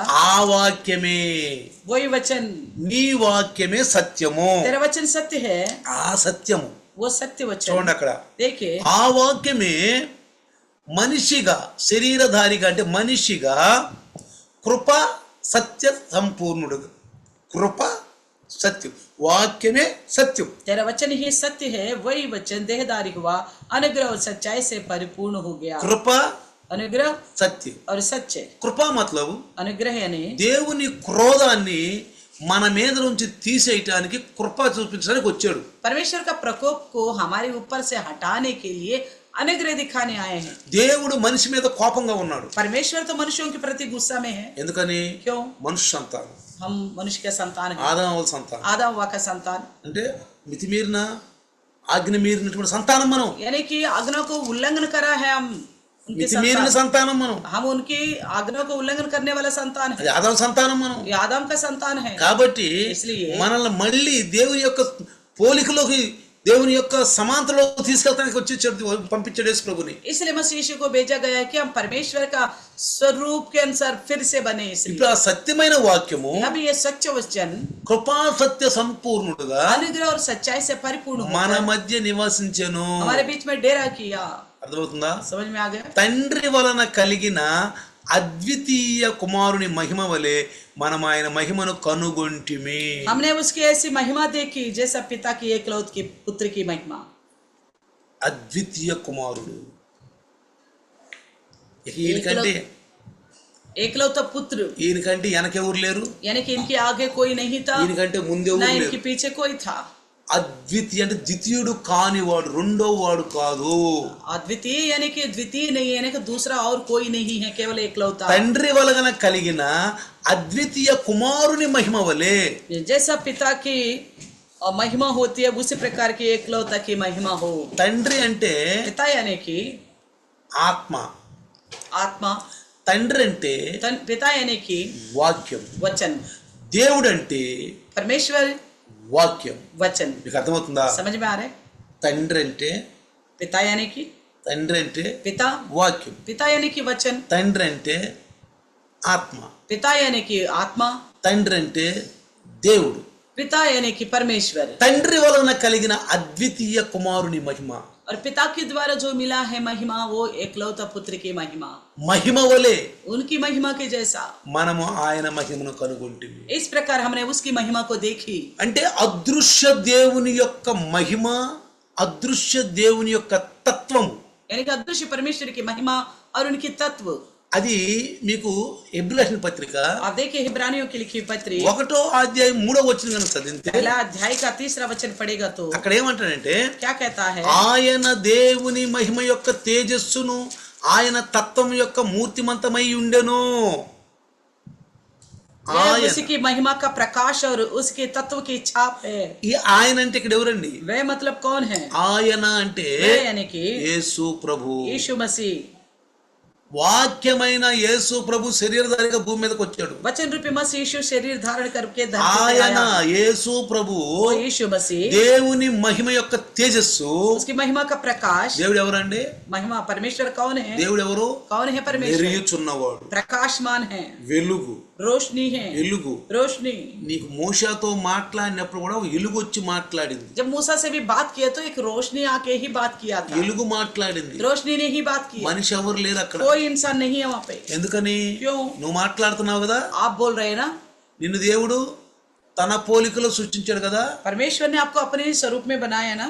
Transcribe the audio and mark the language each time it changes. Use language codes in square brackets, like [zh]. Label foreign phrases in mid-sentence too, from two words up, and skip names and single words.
[te] ఆ వాక్యమే, [hi] वही वचन, [te] నీ వాక్యమే సత్యము. [hi] तेरा वचन सत्य है, [te] ఆ సత్యము [hi] वो सत्य वचन। [te] చూడండి అక్కడ, [hi] देखिए [te] ఆ వాక్యమే మనిషిగా, శరీరధారిగా అంటే మనిషిగా, కృప సత్య సంపూర్ణుడుగా, కృప సత్యం, వాక్యమే సత్యం. [hi] तेरा वचन ही सत्य है, वही वचन देहधारी हुआ, अनुग्रह और सच्चाई से परिपूर्ण हो गया। [te] కృప [hi] अनुग्रह [te] సత్యం. [hi] और सच्चे, [te] కృప మతలబు [hi] अनुग्रह यानी [te] దేవుని క్రోధాన్ని మన మీద నుంచి తీసేయటానికి, కృప చూపించడానికి వచ్చాడు. [hi] परमेश्वर का प्रकोप को हमारे ऊपर से हटाने के लिए अनुग्रह दिखाने आए हैं। [te] దేవుడు మనిషి మీద కోపంగా ఉన్నాడు. [hi] परमेश्वर तो मनुष्यों के प्रति गुस्सा में है। [te] ఎందుకని? [hi] क्यों? [te] మనుష్య సంతానం, [hi] हम मनुष्य के संतान हैं, [te] ఆదాముల సంతానం, [hi] आदम हव्वा का संतान, [te] అంటే మితిమీరిన ఆజ్ఞ మీరినటువంటి సంతానం మనం, [hi] यानी कि आज्ञा को उल्लंघन करा है हम, उनके [te] మితిమీరిన [hi] संतान, [te] సంతానం మనం, [hi] हम उनकी आज्ञा को उल्लंघन करने वाला संतान है, [te] అది ఆదాము సంతానం మనం. [hi] ये आदम का संतान है। [te] కాబట్టి [hi] इसलिए [te] మనల్ని మళ్ళీ దేవుని యొక్క పోలికలోకి, దేవుని యొక్క సమాంతరలో తీసుకెళ్తానికి వచ్చి పంపించాడు యేసు ప్రభుని. [hi] इसलिए मसीह यीशु को भेजा गया है कि हम परमेश्वर का स्वरूप के अनुसार फिर से बने। [te] ఇప్పుడు [hi] इसलिए [te] ఆ సత్యమైన వాక్యము [hi] अभी ये सच्चा वचन [te] కృపా సత్య సంపూర్ణుడుగా [hi] अनुग्रह और सच्चाई से परिपूर्ण [te] మన [hi] होकर [te] మధ్య నివసించెను. [hi] हमारे बीच में डेरा किया। [te] అర్థమవుతుందా? [hi] समझ में आ गया? [te] తండ్రి వలన కలిగిన అద్వితీయ కుమారుని మహిమ వలె మనం ఆయన మహిమను కనుగొంటిమి. [hi] हमने उसकी ऐसी महिमा देखी जैसा पिता की एकलौत की पुत्र की महिमा। [te] అద్వితీయ కుమారుడు, ఈయనకంటే [hi] एकलौता पुत्र, [te] ఈయనకంటే వెనకెవరు లేరు, [hi] यानी कि इनके आगे कोई नहीं था, [te] ఈయనకంటే ముందెవరు [hi] ना [te] లేరు. [hi] इनके पीछे कोई था। [te] అద్వితీయ అంటే ద్వితీయుడు కానివాడు, రెండో వాడు కాదు. [hi] अद्वितीय यानी कि द्वितीय नहीं, यानी कि दूसरा और कोई नहीं है, केवल एकलौता। [te] తండ్రి వలన కలిగిన అద్వితీయ కుమారుని మహిమ వలె, [hi] जैसा पिता की महिमा होती है उसी प्रकार की एकलौता की महिमा हो। [te] తండ్రి అంటే [hi] पिता यानी कि [te] ఆత్మ, [hi] आत्मा, [te] తండ్రి అంటే [hi] पिता यानी कि [te] వాక్యం, [hi] वचन, [te] దేవుడు అంటే [hi] परमेश्वर [te] వాక్యం. [hi] वचन। [te] మీకు అర్థమవుతుందా? [hi] समझ में आ रहा है? [te] తండ్రి అంటే, [hi] पिता यानी कि [te] తండ్రి అంటే [hi] पिता, [te] వాక్యం, [hi] पिता यानी कि वचन, [te] తండ్రి అంటే ఆత్మ, [hi] पिता यानी कि आत्मा, [te] తండ్రి అంటే దేవుడు. [hi] पिता यानी कि परमेश्वर, [te] తండ్రి వలన కలిగిన అద్వితీయ కుమారుని మహిమ, [hi] और पिता के द्वारा जो मिला है महिमा वो एकलौता पुत्र की महिमा, [te] మహిమ వలె [hi] उनकी महिमा के जैसा। [te] మనము ఆయన మహిమను కనుగొంటిమి. [hi] इस प्रकार हमने उसकी महिमा को देखी। [te] అంటే అదృశ్య దేవుని యొక్క మహిమ, అదృశ్య దేవుని యొక్క తత్వము, [hi] यानी कि अदृश्य परमेश्वर की महिमा और उनकी तत्व। [te] అది మీకు హెబ్రీయుల పత్రిక [hi] आप देखिए इब्रानियों की लिखी पत्री [te] 1వ అధ్యాయం 3వ వచనం కనుక చదివితే [hi] पहला अध्याय का 3रा वचन पढ़ेगा तो [te] అక్కడ ఏమంటాడంటే, [hi] क्या कहता है? [te] ఆయన దేవుని మహిమ యొక్క తేజస్సును, ఆయన తత్వం యొక్క మూర్తిమంతమై ఉండెను. [hi] वह उसी की महिमा का प्रकाश और उसके तत्व की छाप है। [te] ఈ ఆయన అంటే ఇక్కడ ఎవరండి? [hi] वह मतलब कौन है? [te] ఆయన అంటే [hi] वह यानी कि [te] యేసు ప్రభు. [hi] यीशु मसीह, [te] వాక్యమైన యేసు ప్రభు శరీరధారిగా భూమి మీదకి వచ్చాడు. [hi] वचन रूपी मसीह यीशु शरीर धारण करके धरती पे [te] ఆయన [hi] आया। [te] యేసు ప్రభు [hi] वो यीशु मसीह, [te] దేవుని మహిమ యొక్క తేజస్సు. [hi] उसकी महिमा का प्रकाश। [te] దేవుడు ఎవరండి? [hi] महिमा परमेश्वर कौन है? [te] దేవుడు ఎవరు? [hi] कौन है परमेश्वर? [te] ఎరియుచున్నవాడు, [hi] प्रकाशमान है, [te] వెలుగు, [hi] रोशनी है, [te] ఎలుగు. [hi] रोशनी। [te] నీకు మోషేతో మాట్లాడినప్పుడు కూడా ఎలుగు వచ్చి మాట్లాడింది. [hi] जब मूसा से भी बात किया तो एक रोशनी आके ही बात किया था, [te] ఎలుగు మాట్లాడింది. [hi] रोशनी ने ही बात की, [te] మనిషి ఎవరు లేరు అక్కడ. [hi] कोई इंसान नहीं है वहाँ पे। [te] ఎందుకని? [hi] क्यों? [te] నువ్వు మాట్లాడుతున్నావు కదా, [hi] आप बोल रहे हैं ना, [te] నిన్ను దేవుడు తన పోలికలో సృష్టించాడు కదా. [hi] परमेश्वर ने आपको अपने स्वरूप में बनाया ना,